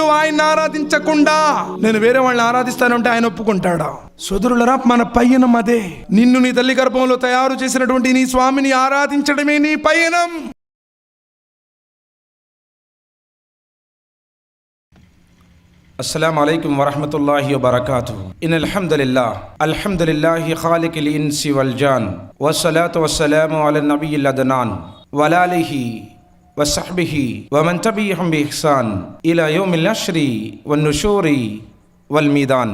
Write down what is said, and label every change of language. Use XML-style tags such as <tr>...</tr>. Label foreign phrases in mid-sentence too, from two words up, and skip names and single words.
<te>ఆయన ఆరాధించకుండా నేను వేరే వాళ్ళని ఆరాధిస్తానంటే ఆయన ఒప్పుకుంటాడా? సోదరులరా, మన పయనం అదే. నిన్ను నీ తల్లి గర్భంలో తయారు చేసినటువంటి నీ స్వామిని ఆరాధించడమే నీ పయనం.</te> <ar>السلام عليكم ورحمة الله وبركاته. إن الحمد لله خالق الإنس والجان والصلاة والسلام على النبي العدنان وآله وصحبه ومن تبعهم بإحسان إلى يوم النشر والنشور والميزان.</ar>